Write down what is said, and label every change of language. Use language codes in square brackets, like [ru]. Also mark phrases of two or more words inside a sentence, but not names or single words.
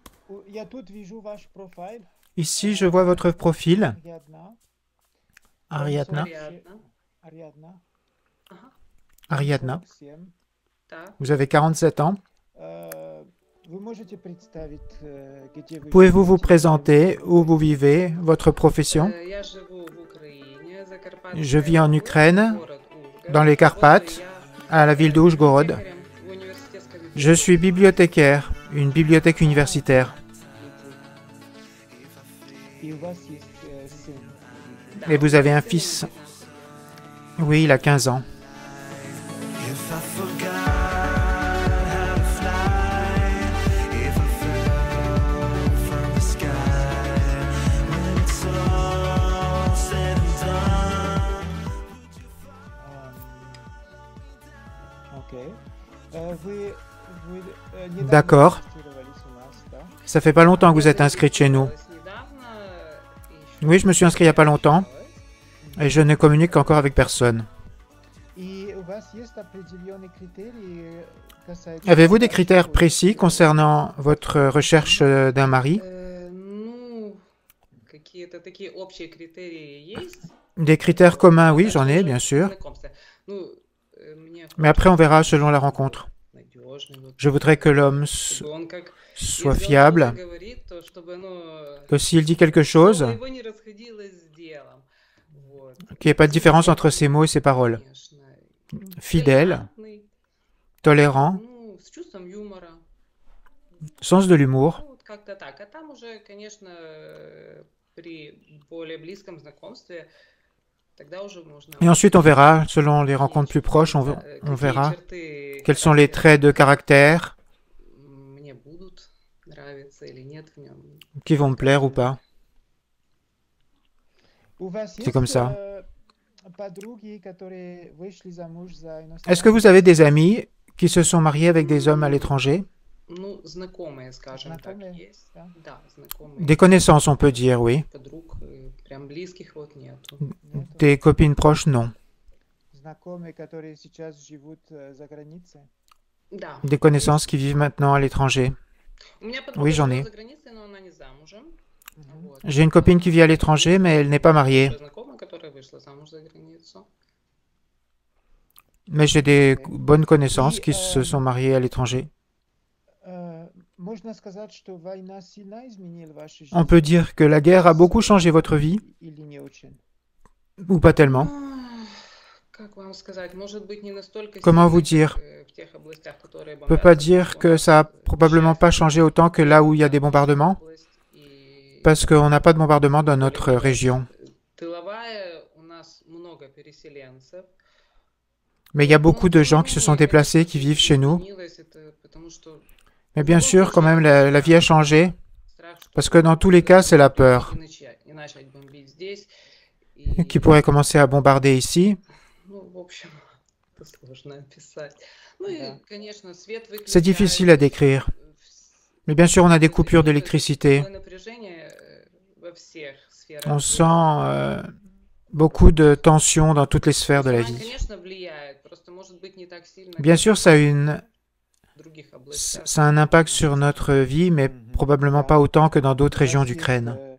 [fr] Ici, je vois votre profil, Ariadna. Ariadna, [ru] Так, [fr] vous avez 47 ans. Pouvez-vous vous présenter où vous vivez, votre profession? [ru] я живу в Украине, [fr] Je [ru] Закарпатская [fr] vis en [ru] область, [fr] Ukraine, [ru] город [fr] dans [ru] Ужгород. [fr] les [ru] Работаю [fr] Carpates, [ru] я [fr] à la ville de Užhorod. [ru] библиотекарем в университетской [fr] Je suis [ru] библиотеке. [fr] bibliothécaire, une bibliothèque universitaire. [ru] Да, [fr] Et [ru] у [fr] vous [ru] меня [fr] avez un [ru] сын [fr] fils. [ru] 11. [fr] Oui, il a 15 ans. [en] If I forgot how to fly, if I fell from the sky, when it's all said and done. [fr] D'accord. Ça fait pas longtemps que vous [ru] Я [fr] êtes inscrite chez nous. [ru] зарегистрировалась недавно, и [fr] Oui, je me suis inscrit il n'y a pas longtemps et je ne communique encore avec personne. Avez-vous des critères précis concernant votre recherche d'un mari? [ru] Ну, какие-то такие общие критерии есть. [fr] Des critères communs, oui, j'en ai, bien sûr. [ru] Знакомство. Ну, мне [fr] Mais après, on verra selon la rencontre. [ru] надежный, вот, [fr] Je voudrais que l'homme [ru] чтобы он как, [fr] soit [ru] если он [fr] fiable, [ru] что-то говорит, то чтобы, ну, [fr] que s'il dit quelque [ru] слово [fr] chose, [ru] его не расходилось с делом. Вот. [fr] qu'il n'y ait pas de différence entre ses mots et ses paroles. [ru] Конечно. [fr] Fidèle, [ru] Толерантный, [fr] tolérant, [ru] ну, с чувством юмора. [fr] sens de l'humour. [ru] Ну, вот как-то так. А там уже, конечно, при более близком знакомстве, тогда уже можно... [fr] Et ensuite, on verra, selon les rencontres plus proches, on [ru] какие [fr] verra [ru] черты [fr] quels sont les [ru] характера [fr] traits de caractère [ru] мне будут нравиться или нет в нем. [fr] qui vont me plaire ou pas. C'est comme ça. Est-ce que vous avez des amis qui se sont mariés avec des hommes à l'étranger? [ru] Ну, знакомые, скажем так, Знакомые, есть. да. Да, знакомые. [fr] Des connaissances, on peut dire, oui. [ru] Подруг, прям близких вот нету. [fr] Des copines proches, non. [ru] Да. [fr] Des connaissances qui vivent maintenant à l'étranger. [ru] У меня подруга [fr] Oui, j'en [ru] живет [fr] ai. [ru] за границей, но она не замужем. Вот. [fr] J'ai une copine qui vit à l'étranger, mais elle n'est pas mariée. [ru] Хорошая знакомая, которая вышла замуж за границу. [fr] Mais j'ai des bonnes connaissances qui se sont mariées à l'étranger. On peut dire que la guerre a beaucoup changé votre vie, ou pas tellement. [ru] Как вам сказать, может быть, не настолько [fr] Comment [ru] сильно, [fr] vous [ru] как, [fr] dire? [ru] в тех областях, которые [fr] On peut pas [ru] бомбятся, [fr] dire [ru] у [fr] que [ru] нас [fr] ça a [ru] вот, [fr] probablement pas changé autant que là où il y a des bombardements, [ru] область и [fr] parce qu'on n'a pas de bombardement dans notre région. [ru] тыловая, у нас много переселенцев. [fr] Mais il y a beaucoup de gens qui se sont déplacés, qui vivent chez nous. [ru] Изменилось это, потому что [fr] Mais bien sûr, quand même, la vie a changé, [ru] страх, что [fr] parce que dans tous les cas, c'est la peur [ru] и начать бомбить здесь. И, [fr] qui pourrait commencer à bombarder ici. [ru] ну, в общем, это сложно описать. Ну и, конечно, свет [fr] C'est difficile à décrire. Mais bien sûr, on a des coupures d'électricité. On sent beaucoup de tensions dans toutes les sphères de la vie. Bien sûr, ça a un impact sur notre vie, mais probablement pas autant que dans d'autres régions d'Ukraine.